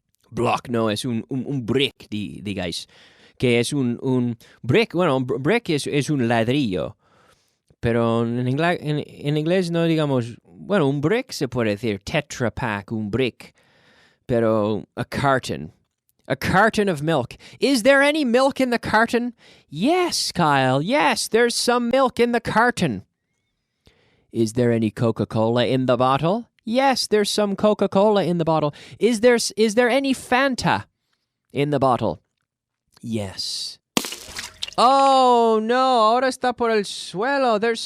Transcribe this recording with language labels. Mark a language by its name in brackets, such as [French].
[Spanish] Block, no, es un brick, digáis. Que es un brick, bueno, un brick es un ladrillo. Pero en inglés no digamos, bueno, un brick se puede decir Tetra Pak, un brick. Pero [English] a carton of milk. Is there any milk in the carton? Yes, Kyle, yes, there's some milk in the carton. Is there any Coca-Cola in the bottle? Yes, there's some Coca-Cola in the bottle. Is there any Fanta in the bottle? Yes. [Spanish] Oh, no, ahora está por el suelo.